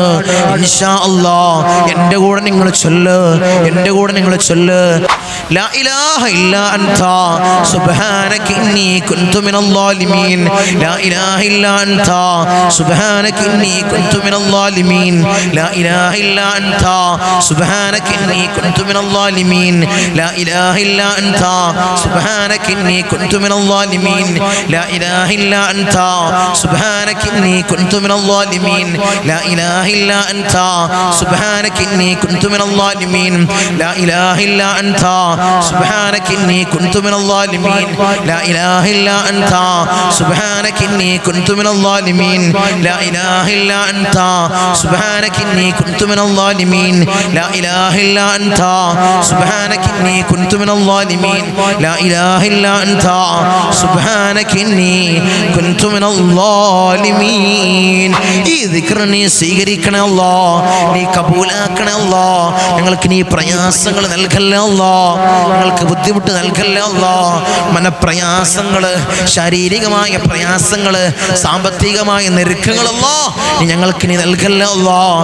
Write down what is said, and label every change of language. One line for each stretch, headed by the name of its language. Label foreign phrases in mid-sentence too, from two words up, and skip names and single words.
Arabic: إن شاء الله
Malayalam: എൻ്റെ കൂടെ നിങ്ങൾ ചൊല്ല്
Arabic: لا إله إلا أنت سبحانك إني كنت من الظالمين. لا إله إلا أنت سبحانك إني كنت من الظالمين. لا إله إلا أنت سبحانك إني كنت من الظالمين. لا إله إلا أنت سبحانك إني كنت من الظالمين. لا إله إلا أنت سبحانك إني كنت من الظالمين. لا إله إلا أنت سبحانك إني كنت من الظالمين. لا إله إلا أنت سبحانك إني كنت من الظالمين. لا إله إلا أنت سبحانك إني كنت من الظالمين. لا إله إلا أنت سبحانك إني كنت من الظالمين. لا إله إلا أنت سبحانك إني كنت من الظالمين. لا إله إلا أنت سبحانك إني كنت من الظالمين.
Malayalam: ഈ ദിക്ർ നീ സ്വീകരിക്കണേ അല്ലാഹ്, നീ കബൂലാക്കണേ അല്ലാഹ്. ഞങ്ങൾക്ക് നീ പ്രയാസങ്ങൾ നൽകല്ലേ അല്ലാഹ്, ഞങ്ങൾക്ക് ബുദ്ധിമുട്ട് നൽകല്ലേ അല്ലാഹ്. മനപ്രയാസങ്ങൾ, ശാരീരികമായ പ്രയാസങ്ങൾ, സാമ്പത്തികമായ ഞെരുക്കങ്ങൾ അല്ലാഹ് നീ ഞങ്ങൾക്ക് നീ നൽകല്ലേ അല്ലാഹ്.